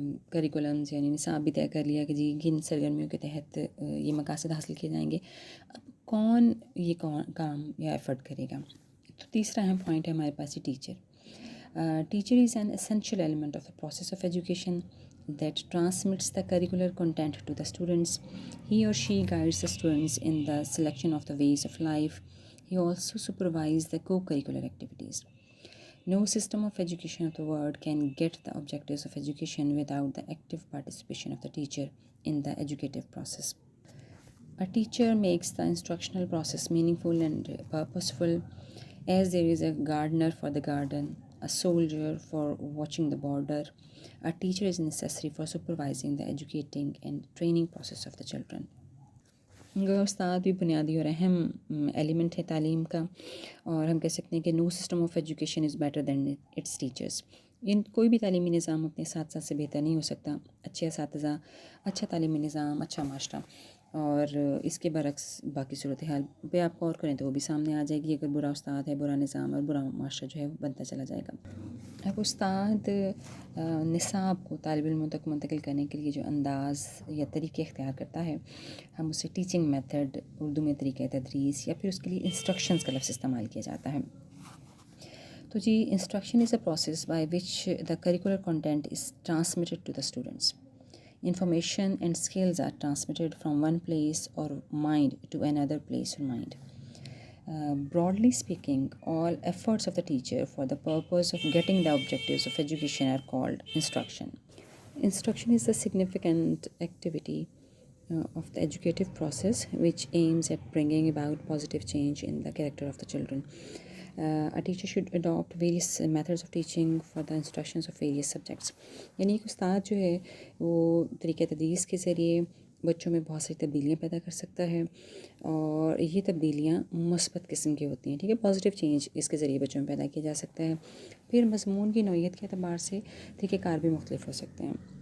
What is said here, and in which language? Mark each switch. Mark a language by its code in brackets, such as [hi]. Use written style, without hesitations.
[ur] کریکولمز یعنی نصاب بھی طے کر لیا کہ جی کن سرگرمیوں کے تحت یہ مقاصد حاصل کیے جائیں گے، اب کون یہ کام یا ایفرٹ کرے گا؟ تو تیسرا اہم پوائنٹ ہے ہمارے پاس teacher. [en] Teacher is an essential element of the process of education that transmits the curricular content to the students. He or she guides the students in the selection of the ways of life, He also supervised the co-curricular activities. No system of education of the world can get the objectives of education without the active participation of the teacher in the educative process. A teacher makes the instructional process meaningful and purposeful, as there is a gardener for the garden, a soldier for watching the border. A teacher is necessary for supervising the educating and training process of the children. [ur] استاد بھی بنیادی اور اہم element ہے تعلیم کا، اور ہم کہہ سکتے ہیں کہ [en] No system of education is better than its teachers. [ur] کوئی بھی تعلیمی نظام اپنے ساتھ سے بہتر نہیں ہو سکتا. اچھے اساتذہ، اچھا تعلیمی نظام، اچھا معاشرہ، اور اس کے برعکس باقی صورتحال پہ آپ غور کریں تو وہ بھی سامنے آ جائے گی. اگر برا استاد ہے، برا نظام اور برا معاشرہ جو ہے وہ بنتا چلا جائے گا. اب استاد نصاب کو طالب علموں تک منتقل کرنے کے لیے جو انداز یا طریقے اختیار کرتا ہے، ہم اسے ٹیچنگ میتھڈ، اردو میں طریقہ تدریس، یا پھر اس کے لیے انسٹرکشنز کا لفظ استعمال کیا جاتا ہے. [en] تو جی، instruction is a process by which the curricular content is transmitted to the students. Information and skills are transmitted from one place or mind to another place or mind. Broadly speaking, all efforts of the teacher for the purpose of getting the objectives of education are called instruction. Instruction is a significant activity of the educative process which aims at bringing about positive change in the character of the children. A teacher should adopt various methods of teaching for the instructions of various subjects. [ur] یعنی ایک استاد جو ہے وہ طریقہ تدریس کے ذریعے بچوں میں بہت سی تبدیلیاں پیدا کر سکتا ہے، اور یہ تبدیلیاں مثبت قسم کی ہوتی ہیں. ٹھیک ہے، پازیٹیو چینج اس کے ذریعے بچوں میں پیدا کیا جا سکتا ہے. پھر مضمون کی نوعیت کے اعتبار سے طریقہ کار بھی مختلف ہو سکتے ہیں.